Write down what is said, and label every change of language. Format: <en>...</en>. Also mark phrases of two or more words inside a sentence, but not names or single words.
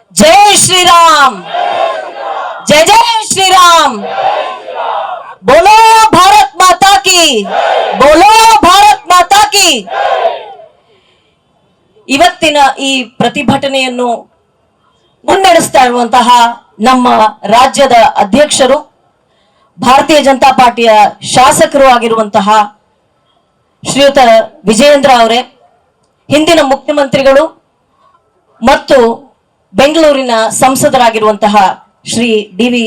<hi>जय श्री राम, जय जय श्री राम। बोलो भारत माता की, बोलो भारत माता की।</hi> <kn>ಇವತ್ತಿನ ಈ ಪ್ರತಿಭಟನೆಯನ್ನು ಮುನ್ನಡೆಸ್ತಾ ಇರುವಂತಹ ನಮ್ಮ ರಾಜ್ಯದ ಅಧ್ಯಕ್ಷರು, ಭಾರತೀಯ ಜನತಾ ಪಾರ್ಟಿಯ ಶಾಸಕರು ಆಗಿರುವಂತಹ ಶ್ರೀಯುತ ವಿಜಯೇಂದ್ರ ಅವರೇ, ಹಿಂದಿನ ಮುಖ್ಯಮಂತ್ರಿಗಳು ಮತ್ತು ಬೆಂಗಳೂರಿನ ಸಂಸದರಾಗಿರುವಂತಹ ಶ್ರೀ ಡಿ.ವಿ.</kn>